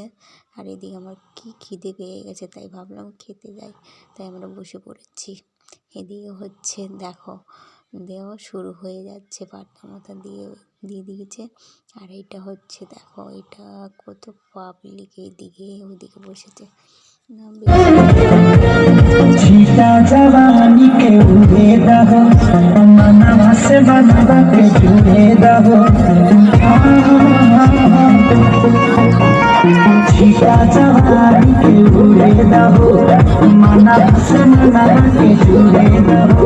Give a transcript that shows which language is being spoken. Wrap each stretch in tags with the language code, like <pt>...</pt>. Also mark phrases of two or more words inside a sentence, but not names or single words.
<bn>আর এদিকে আমার কি খিদে পেয়ে গেছে, তাই ভাবলাম খেতে যাই, তাই আমরা বসে পড়েছি। এদিকে হচ্ছে দেখো দেওয়া শুরু হয়ে যাচ্ছে, পাতা মাথা দিয়ে দিয়ে দিয়েছে। আর এটা হচ্ছে দেখো, এটা কত পাবলিক এইদিকে ওইদিকে বসেছে।</bn> <bho>छीटा जवानी के उड़े दहो मनवा से मनवा के जुड़े दहो। छीटा जवानी के उड़े दहो मनवा से मनवा के जुड़े दहो।</bho>